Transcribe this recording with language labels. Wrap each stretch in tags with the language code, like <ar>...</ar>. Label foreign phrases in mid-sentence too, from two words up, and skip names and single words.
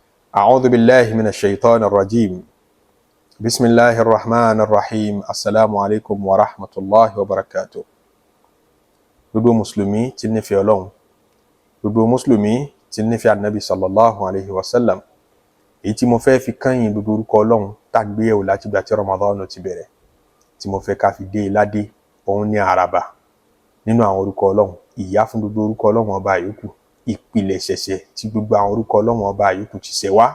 <ar>أعوذ بالله من الشيطان الرجيم. بسم الله الرحمن الرحيم. السلام عليكم ورحمة الله وبركاته.</ar> <yo>gbogbo mùsùlùmí tí nífẹ̀ẹ́ Ọlọ́run, gbogbo mùsùlùmí tí nífẹ̀ẹ́ Ànábì</yo> <ar>صلى الله عليه وسلم,</ar> <yo>èyí tí mo fẹ́ fi kányìn gbogbo orúkọ Ọlọ́run tàgbéyẹ̀wò láti ìgbà tí Ramadan ti bẹ̀rẹ̀, tí mo fẹ́ ká fi dé ládé, òun ní àràbà nínú àwọn orúkọ Ọlọ́run, ìyá fún gbogbo orúkọ Ọlọ́run ọba yòókù, ìpìlẹ̀ ṣẹ̀ṣẹ̀ tí gbogbo àwọn orúkọ Ọlọ́run ọba yòókù ti ṣẹ̀ wá.</yo>